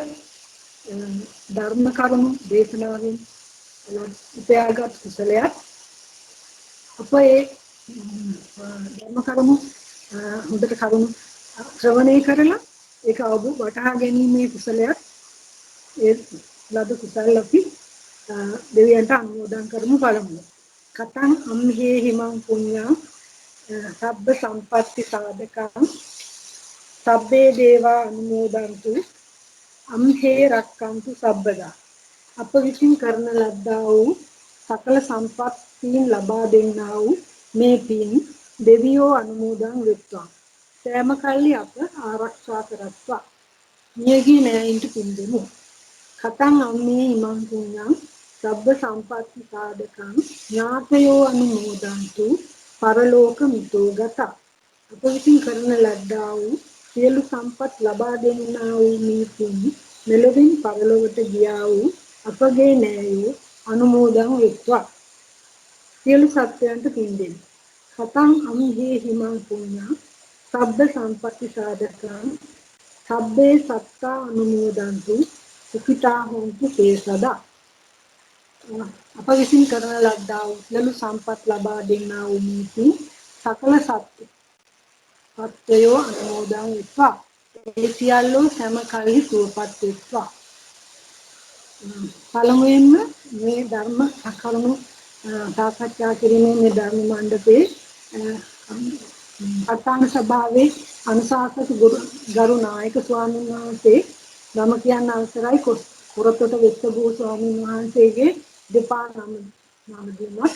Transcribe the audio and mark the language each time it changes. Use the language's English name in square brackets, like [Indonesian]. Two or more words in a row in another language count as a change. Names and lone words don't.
[Sinhala] ධර්ම කරුණු දේශනාවෙන් උපයාගත් කුසලයක් අප ඒ ධර්ම කරුණු හොඳට කරුණු ශ්‍රවණය කරලා ඒක වටහා ගැනීමේ කුසලයක් ඒ ලද කුසල අපි දෙවියන්ට අනුමෝදන් කරමු බලමු. [Pali] කතං අම්හේ හිමං පුඤ්ඤං සබ්බ සම්පatti සාධකං සබ්බේ දේවා අනුමෝදන්තු අම්හේ රක්칸තු සබ්බදා. [Sinhala] අප විසින් කරන ලද්දා වූ සකල සම්පත්තීන් ලබා දෙන්නා වූ මේ පින් දෙවියෝ අනුමෝදන් වෙත්වා. සෑම කල්ලි අප ආරක්ෂා කරත්වා. මියගිය නෑයින්ට පින් දෙමු. [Pali] කතං අම්මේ හිමං පුඤ්ඤං සබ්බ සම්පatti සාධකං ඥාතයෝ අනුමෝදන්තු පරලෝක මිතෝ ගත. [Sinhala] අප විසින් කරන ලද්දා වූ සියලු සම්පත් ලබා දෙන්නා වූ මේ පින් මෙලොවින් පරලොවට ගියා වූ අපගේ නෑයෝ අනුමෝදන් වෙත්වා. සියලු සත්වයන්ට පින් දෙමු. [Pali] කතං අම්හේ හිමං පුඤ්ඤං සබ්බ සම්පatti සාධකං සබ්බේ සත්තා අනුමෝදන්තු සුඛිතා හොන්තු තේසදා. [Sinhala] අප විසින් කරන ලද්දා වූ සියලු සම්පත් ලබා දෙන්නා වූ මේ සකල සත්වයෝ අනුමෝදන් වෙත්වා. ඒ සියල්ලෝ සෑම කල්හි සුවපත් වෙත්වා. පළමුවෙන්ම මේ ධර්ම කරුණු සාකච්ඡා කිරීමේ මේ ධර්ම මණ්ඩපයේ අටාන සභාවේ අනුශාසක ගරු නායක ස්වාමීන් වහන්සේ ධම කියන්න අවසරයි කොරතොට වෙස්සබෝ ස්වාමීන් වහන්සේගේ දෙපා නම දුන්නා.